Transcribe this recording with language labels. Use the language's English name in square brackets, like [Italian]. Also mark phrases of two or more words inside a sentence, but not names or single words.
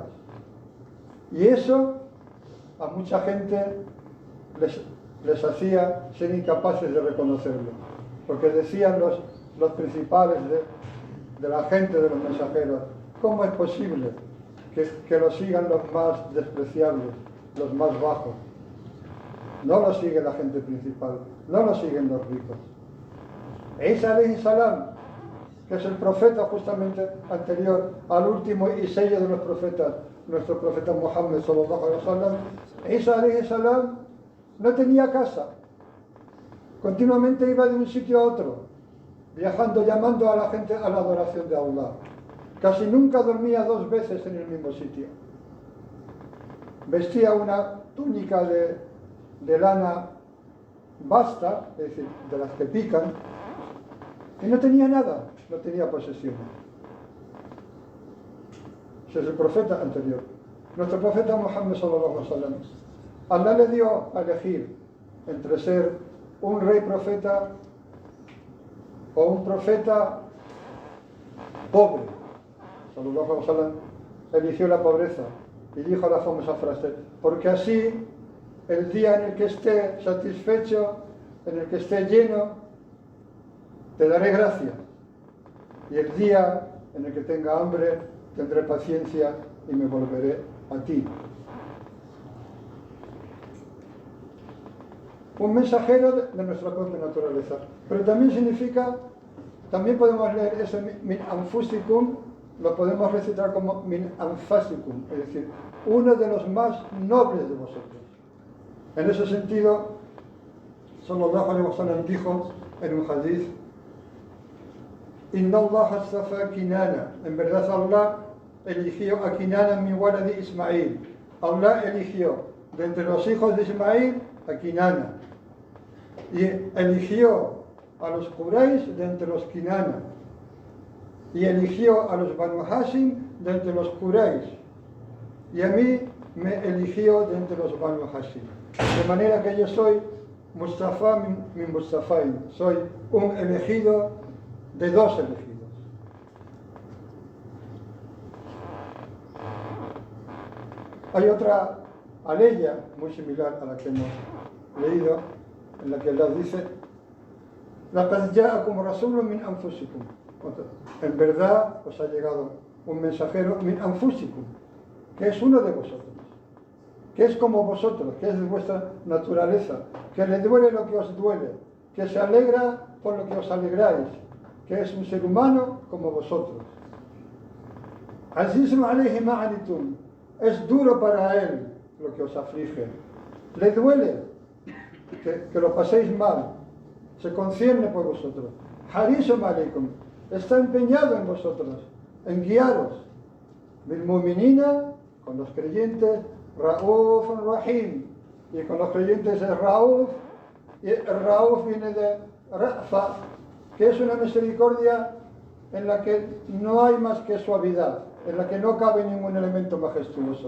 [Spanish] Y eso a mucha gente les hacía ser incapaces de reconocerlo, porque decían los principales de la gente, de los mensajeros, ¿cómo es posible que lo sigan los más despreciables, los más bajos? No lo sigue la gente principal, no lo siguen los ricos. Isa [Arabic] عليه السلام, [Spanish] que es el profeta justamente anterior al último y sello de los profetas, nuestro profeta Muhammad [Arabic] صلى الله عليه وسلم, [Spanish] Isa [Arabic] عليه السلام [Spanish] no tenía casa, continuamente iba de un sitio a otro, viajando, llamando a la gente a la adoración de Allah. Casi nunca dormía 2 veces en el mismo sitio. Vestía una túnica de lana basta, es decir, de las que pican, y no tenía nada, no tenía posesiones. Ese es el profeta anterior. Nuestro profeta Muhammad [Arabic] صلى الله عليه وسلم, [Spanish] Allah le dio a elegir entre ser un rey profeta o un profeta pobre. [Arabic] صلى الله عليه وسلم [Spanish] eligió la pobreza y dijo la famosa frase, porque así el día en el que esté satisfecho, en el que esté lleno, te daré gracia. Y el día en el que tenga hambre, tendré paciencia y me volveré a ti. Un mensajero de nuestra propia naturaleza. Pero también significa, también podemos leer eso, [Arabic] من أنفسكم, [Spanish] lo podemos recitar como [Arabic] من أنفسكم, [Spanish] es decir, uno de los más nobles de vosotros. En ese sentido, [Arabic] صلى الله عليه وسلم [Spanish] dijo en un hadith: [Arabic] إن الله اصطفى كنانة. [Spanish] En verdad Allah eligió a Kinana [Arabic] من ولد إسماعيل. [Spanish] Allah eligió de entre los hijos de Ismail a Kinana. Y eligió a los Quraysh de entre los Kinana. Y eligió a los Banu Hashim de entre los Quraysh. Y a mí me eligió de entre los Banu Hashim. De manera que yo soy [Arabic] مصطفى من مصطفين. [Spanish] Soy un elegido de dos elegidos. Hay otra aleya muy similar a la que hemos leído, en la que Allah dice: [Arabic] لَقَدْ جَاءَكُمْ رَسُولٌ مِنْ أَنفُسِكُمْ. [Spanish] En verdad os ha llegado un mensajero [Arabic] من أنفسكم, [Spanish] que es uno de vosotros, que es como vosotros, que es de vuestra naturaleza, que le duele lo que os duele, que se alegra por lo que os alegráis, que es un ser humano como vosotros. [Arabic] عزيز عليه ما عنتم. [Spanish] Es duro para él lo que os aflige. Le duele que lo paséis mal. Se concierne por vosotros. [Arabic] حريص عليكم. [Spanish] Está empeñado en vosotros, en guiaros. [Arabic] بالمؤمنين, [Spanish] con los creyentes, [Arabic] رؤوف رحيم. [Spanish] Y con los creyentes es Rauf. Y Rauf viene de Rafa, que es una misericordia en la que no hay más que suavidad, en la que no cabe ningún elemento majestuoso.